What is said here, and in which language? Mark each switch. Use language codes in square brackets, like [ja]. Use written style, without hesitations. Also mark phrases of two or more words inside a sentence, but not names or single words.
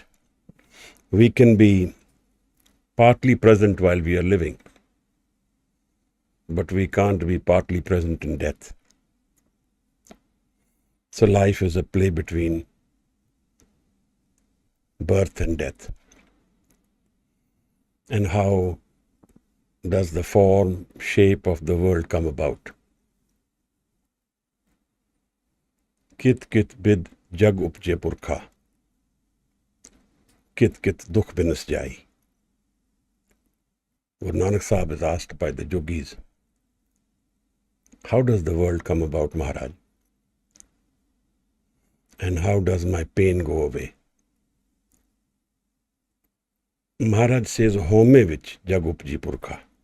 [en] We can be partly present while we are living, but we can't be partly present in death. So life is a play between birth and death. And how does the form, shape of the world come about? [pa] ਕਿਤੁ ਕਿਤੁ ਬਿਧਿ ਜਗੁ ਉਪਜੈ ਪੁਰਖਾ, ਕਿਤੁ ਕਿਤੁ ਦੁਖਿ ਬਿਨਸਿ ਜਾਈ. [en] Guru Nanak Sahib is asked by the yogis, how does the world come about, Maharaj? And how does my pain go away? Maharaj says, [pa] ਹਉਮੈ ਵਿਚਿ ਜਗੁ ਉਪਜੈ ਪੁਰਖਾ.